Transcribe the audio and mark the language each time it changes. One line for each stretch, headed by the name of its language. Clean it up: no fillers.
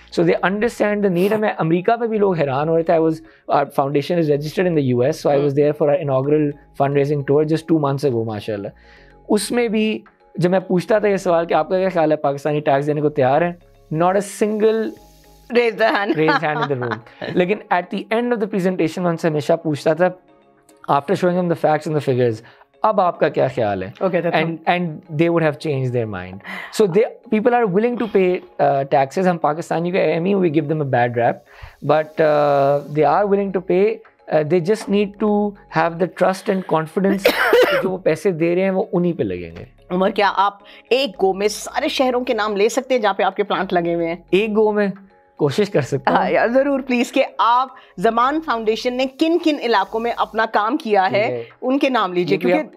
English: So they understand the need.
Hindi: मैं America में भी लोग हैरान हो रहे थे.
English: I was our foundation is registered in the US, so I was there for inaugural fund raising tour just 2 months ago माशाल्लाह.
Hindi: उसमें भी जब मैं पूछता था ये सवाल कि आपका क्या ख्याल है, पाकिस्तानी टैक्स देने को तैयार है,
English: Not a single raise the hand in the room.
Hindi: लेकिन
English: at the end of the presentation
Hindi: उनसे हमेशा पूछता था,
English: after showing them the facts and the figures,
Hindi: अब आपका क्या ख्याल है?
English: Okay, and they would have changed their mind. So people are willing to pay taxes.
Hindi: हम पाकिस्तानी के Amy
English: we give them a bad rap, but they are willing to pay. They just need to have the trust and confidence
Hindi: कि जो वो पैसे दे रहे हैं वो उन्हीं पे लगेंगे. उमर, क्या आप एक गो में सारे शहरों के नाम ले सकते हैं जहाँ पे आपके प्लांट लगे हुए हैं? एक गो में कोशिश कर सकते हैं. हाँ यार, जरूर प्लीज, कि आप ज़मान फाउंडेशन ने किन किन इलाकों में अपना काम किया है उनके नाम लीजिए, क्योंकि